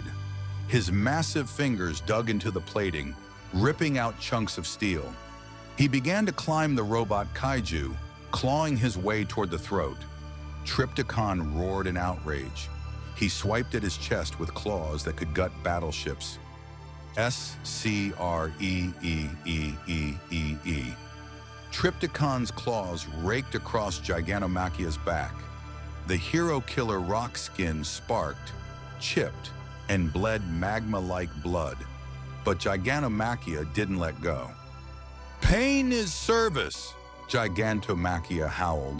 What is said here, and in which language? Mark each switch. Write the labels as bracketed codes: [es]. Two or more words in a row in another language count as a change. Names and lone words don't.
[en] His massive fingers dug into the plating, ripping out chunks of steel. He began to climb the robot kaiju, clawing his way toward the throat. Trypticon roared in outrage. He swiped at his chest with claws that could gut battleships. S-C-R-E-E-E-E-E-E. Trypticon's claws raked across Gigantamakia's back. The hero killer rock skin sparked, chipped, and bled magma-like blood. But Gigantamakia didn't let go. Pain is service, Gigantamakia howled.